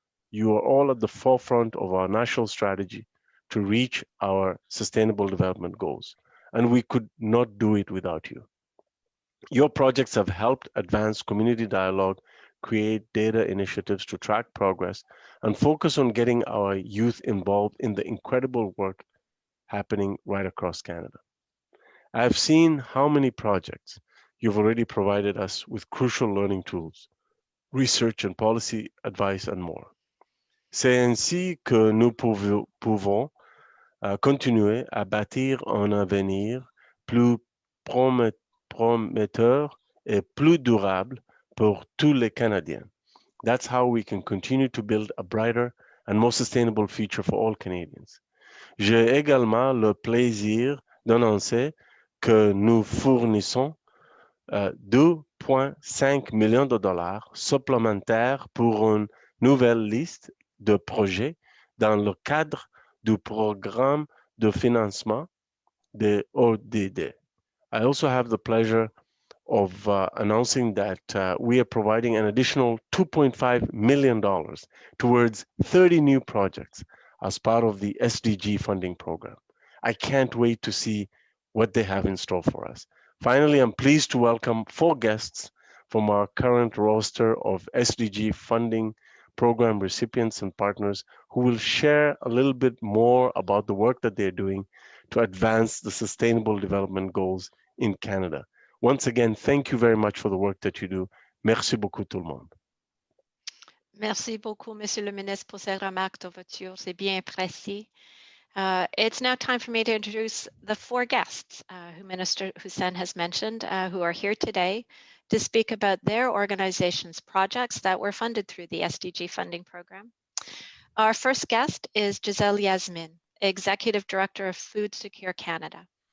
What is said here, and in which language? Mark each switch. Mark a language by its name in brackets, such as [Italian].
[English] You are all at the forefront of our national strategy to reach our sustainable development goals, and we could not do it without you. Your projects have helped advance community dialogue, create data initiatives to track progress, and focus on getting our youth involved in the incredible work happening right across Canada. I've seen how many projects you've already provided us with crucial learning tools, research and policy advice, and more. [French] C'est ainsi que nous pouvons continuer à bâtir un avenir plus prometteur et plus durable pour tous les Canadiens. [English] That's how we can continue to build a brighter and more sustainable future for all Canadians. [French] J'ai également le plaisir d'annoncer que nous fournissons 2,5 millions de dollars supplémentaires pour une nouvelle liste de projets dans le cadre du programme de financement de ODD. [English] I also have the pleasure of announcing that we are providing an additional $2.5 million towards 30 new projects as part of the SDG Funding Program. I can't wait to see what they have in store for us. Finally, I'm pleased to welcome 4 guests from our current roster of SDG Funding Program recipients and partners who will share a little bit more about the work that they're doing to advance the sustainable development goals in Canada. Once again, thank you very much for the work that you do. [French] Merci beaucoup tout le monde. Merci beaucoup, Monsieur le Ministre, pour ces remarques d'ouverture. C'est bien apprécié. [English] It's now time for me to introduce the 4 guests who Minister Hussen has mentioned, who are here today to speak about their organization's projects that were funded through the SDG Funding Program. Our first guest is Gisèle Yasmeen, Executive Director of Food Secure Canada.